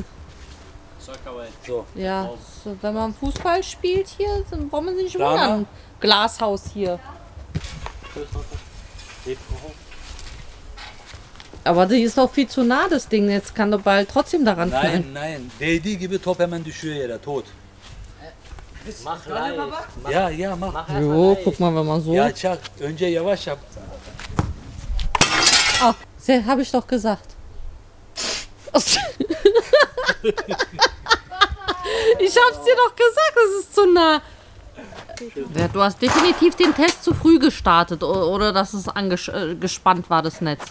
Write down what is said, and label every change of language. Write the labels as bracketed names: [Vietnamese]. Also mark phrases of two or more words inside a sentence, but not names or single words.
[German] So, Ja, so, wenn man Fußball spielt hier, dann braucht man sich nicht Dana? wundern. Glashaus hier. Aber die ist doch viel zu nah, das Ding. Jetzt kann der Ball trotzdem daran knallen. nein. [Turkish] Değdiği gibi top hemen düşüyor yere. [German] Tot. Mach live. Ja, mach. Mach erst mal Jo, live. guck mal, wenn man so. [Turkish] Ya çak. Önce yavaş yap. [German] Ah, habe ich doch gesagt. Ich hab's dir doch gesagt, das ist zu nah. Ja, du hast definitiv den Test zu früh gestartet oder dass es gespannt war, das Netz.